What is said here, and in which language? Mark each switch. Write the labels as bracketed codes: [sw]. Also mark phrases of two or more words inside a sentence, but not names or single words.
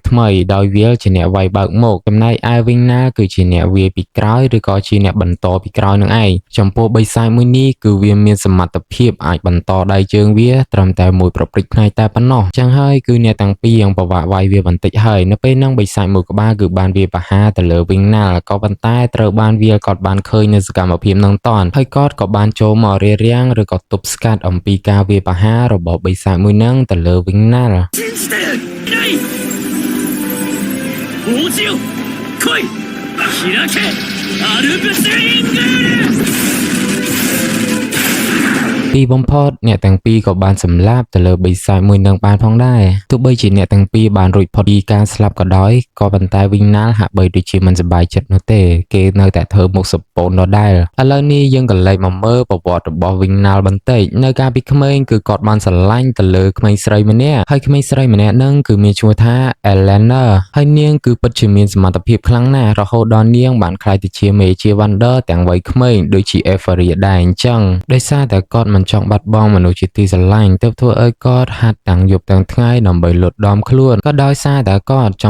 [km] ថ្មីដោយវាជាអ្នកវាយបើកមុខចំណែកឯវិញណាគឺជាអ្នកវាយពីក្រោយឬក៏ជាអ្នកបន្តពីក្រោយនឹងឯងចំពោះបិសាចមួយនេះគឺវាមានសមត្ថភាពអាចបន្តដៃជើងវាត្រឹមតែមួយប្រព្រឹត្តផ្នែកតែប៉ុណ្ណោះចឹងហើយគឺអ្នកទាំងពីរយ៉ាងពិបាកវាយវាបន្តិចហើយនៅពេលហ្នឹងបិសាចមួយក្បាលគឺបានវាប្រហារទៅលើវិញណាល់ក៏ប៉ុន្តែត្រូវបានវាគាត់បានឃើញនៅសកម្មភាពនឹងតន់ហើយគាត់ក៏បានចូលមករារាំងឬក៏ទប់ស្កាត់អំពីការវាប្រហាររបស់បិសាចមួយហ្នឹងទៅលើវិញណាល់ [ja] 王子よ来い開けアルプスリング [km] ពីបំផុតអ្នកទាំងពីរក៏បានសម្លាប់ទៅលើបិសាចមួយនឹងបានផងដែរទោះបីជាអ្នកទាំងពីរបានរួចផុតពីការស្លាប់ក៏ដោយក៏ប៉ុន្តែវិញណាល់ហាក់បីដូចជា មិនសប្បាយចិត្តនោះទេគេនៅតែធ្វើមុខសពូនដដែលឥឡូវនេះយើងក៏លេចមកមើលប្រវត្តិរបស់វិញណាល់បន្តិចនៅកាលពីក្មេងគឺគាត់បានស្រឡាញ់ទៅលើក្មេងស្រីម្នាក់ហើយក្មេងស្រីម្នាក់ហ្នឹងគឺមានឈ្មោះថា Elena ហើយនាងគឺពិតជាមានសមត្ថភាពខ្លាំងណាស់រហូតដល់នាងបានក្លាយទៅជាមេជា Wonder ទាំងវ័យក្មេងដូចជា Euphoria ដែរអញ្ចឹងដោយសារតែគាត់មិនចង់បាត់បង់មនុស្សជាទីស្រឡាញ់ទើបធ្វើឲ្យគាត់ហាត់ទាំងយប់ទាំងថ្ងៃដើម្បីលុតដំខ្លួនក៏ដោយសារតែគាត់ច